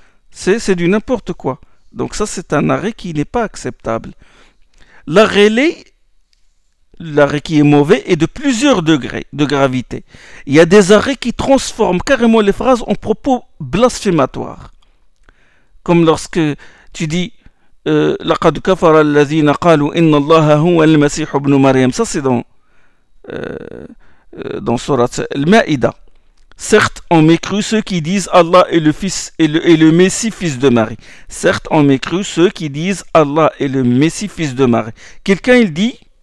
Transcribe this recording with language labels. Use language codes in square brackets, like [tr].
[fr] C'est du n'importe quoi. Donc ça, c'est un arrêt qui n'est pas acceptable. L'arrêt qui est mauvais est de plusieurs degrés de gravité. Il y a des arrêts qui transforment carrément les phrases en propos blasphématoires. Comme lorsque tu dis [ar] لقد كفر الذين قالوا إن الله هو المسيح ابن مريم. [fr] Ça, c'est dans surat Al-Ma'ida. Certes, on mécrut ceux qui disent Allah est le fils et le Messie fils de Marie. Certes, on mécrut ceux qui disent Allah est le Messie fils de Marie. Quelqu'un, il dit